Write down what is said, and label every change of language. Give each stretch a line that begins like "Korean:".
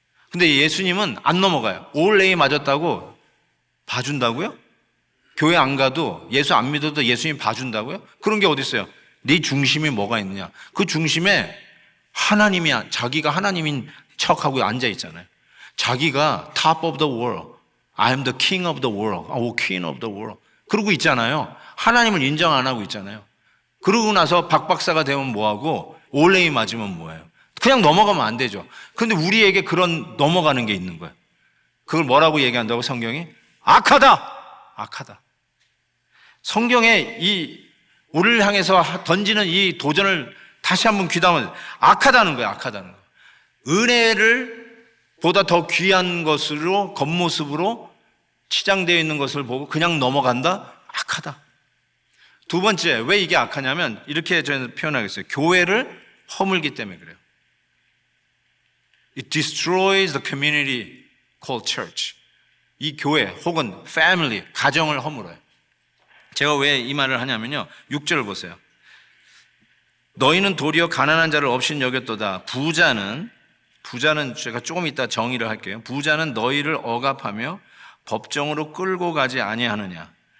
Korean: 근데 예수님은 안 넘어가요. 올레이 맞았다고 봐준다고요? 교회 안 가도 예수 안 믿어도 예수님 봐준다고요? 그런 게 어디 있어요? 네 중심이 뭐가 있느냐? 그 중심에 하나님이야. 자기가 하나님인 척하고 앉아 있잖아요. 자기가
English: top of the world, I am the king of the world, queen of the world.
Korean: 그러고 있잖아요. 하나님을 인정 안 하고 있잖아요. 그러고 나서 박박사가 되면 뭐하고 올레이 맞으면 뭐예요? 그냥 넘어가면 안 되죠. 근데 우리에게 그런 넘어가는 게 있는 거예요. 그걸 뭐라고 얘기한다고 성경이? 악하다! 악하다. 성경에 우리를 향해서 던지는 이 도전을 다시 한번 귀담아. 악하다는 거예요. 악하다는 거예요. 은혜를 보다 더 귀한 것으로 겉모습으로 치장되어 있는 것을 보고 그냥 넘어간다? 악하다. 두 번째, 왜 이게 악하냐면 이렇게 저는 표현하겠어요. 교회를 허물기 때문에 그래요.
English: It destroys the community called church.
Korean: 이 교회 혹은 family, 가정을 허물어요. 제가 왜 이 말을 하냐면요, 6절을 보세요. 너희는 도리어 가난한 자를 없인 여겼도다. 부자는 제가 조금 이따 정의를 할게요. 부자는 너희를 억압하며 법정으로 끌고 가지 아니하느냐.